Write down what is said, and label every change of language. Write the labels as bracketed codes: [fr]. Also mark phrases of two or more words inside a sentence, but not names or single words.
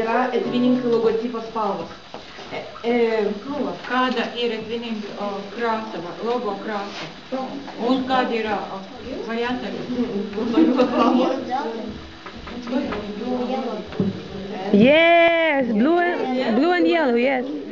[lt] etvinink logotipo spalvos? [lv] Kāda ir etvinink krāsa, logo krāsa? Un kāda ir varianta? [en] Yes, blue and yellow, yes.